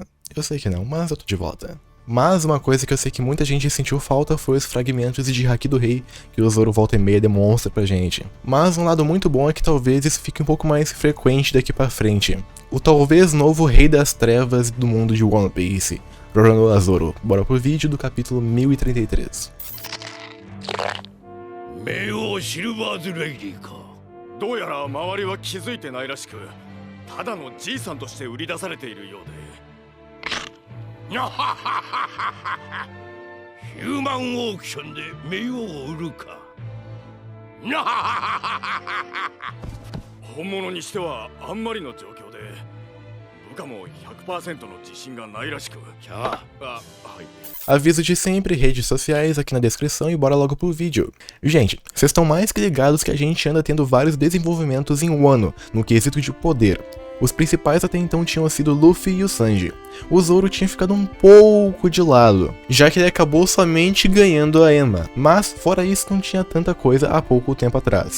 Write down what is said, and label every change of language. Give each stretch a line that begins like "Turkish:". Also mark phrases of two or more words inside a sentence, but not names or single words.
Portuguese: Eu sei que não, mas eu tô de volta. Mas uma coisa que eu sei que muita gente sentiu falta foi os fragmentos de Haki do Rei que o Zoro volta e meia demonstra pra gente. Mas um lado muito bom é que talvez isso fique um pouco mais frequente daqui pra frente. O talvez novo Rei das Trevas do mundo de One Piece, Roronoa Zoro. Bora pro vídeo do capítulo 1033.
Japanese: 冥王シルバーズ・レイディか。どうやら周りは気づいてないらしく、ただのじいさんとして売り出されているようで。ヒューマンオークションで冥王を売るか。本物にしてはあんまりの状況で、部下も 100% の自信がないらしく。はい。
Portuguese: Aviso de sempre, redes sociais aqui na descrição e bora logo pro vídeo. Gente, vocês estão mais que ligados que a gente anda tendo vários desenvolvimentos em Wano, no quesito de poder. Os principais até então tinham sido Luffy e o Sanji. O Zoro tinha ficado um pouco de lado, já que ele acabou somente ganhando a Enma, mas fora isso não tinha tanta coisa há pouco tempo atrás.